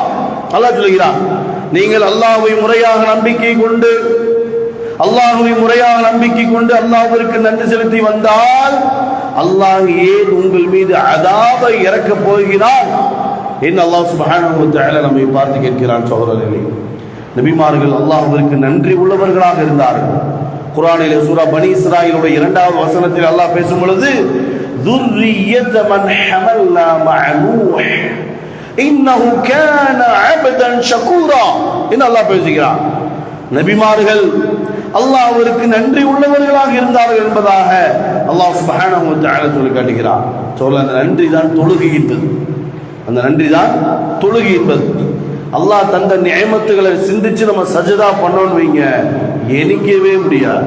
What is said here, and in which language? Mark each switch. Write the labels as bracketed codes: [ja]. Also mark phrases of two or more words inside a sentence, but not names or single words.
[ta] அல்லாஹ் சொல்கிறான், நீங்கள் அல்லாஹ்வை முறையாக நம்பிக்கை கொண்டு அல்லாஹ்விற்கு நன்றி செலுத்தி வந்தால் அல்லாஹ் ஏன் உங்கள் மீது அஸாபை இறக்கப் போகிறான் என்று அல்லாஹ் [ar] سبحانه وتعالى [ta] நம்மை பார்த்து கேட்கிறான். சகோதரர்களே, நபிமார்கள் அல்லாஹ்விற்கு நன்றி உள்ளவர்களாக இருந்தார்கள். குர்ஆனிலே சூரா பனி இஸ்ராயீலுடைய 2வது வசனத்தில் அல்லாஹ் பேசும் பொழுது, [ar] ذُرِّيَّةَ مَنْ حَمَلْنَا مَعَ نُوحٍ إِنَّهُ كَانَ عَبْدًا شَكُورًا [ta] என்று அல்லாஹ் பேசுகிறான். நபிமார்கள் அல்லாஹ்விற்கு நன்றி உள்ளவர்களாக இருந்தார்கள் என்பதாக அல்லாஹ் [ar] سبحانه وتعالى [ta] சொல்லி காட்டுகிறான். அந்த நன்றி தான் தொழுகை என்பது. அந்த நன்றி தான் தொழுகை என்பது. அல்லாஹ் தந்த நியமத்துகளை சிந்திச்சு நம்ம சஜதா பண்ணோன்னு வைங்க, எண்ணிக்கவே முடியாது.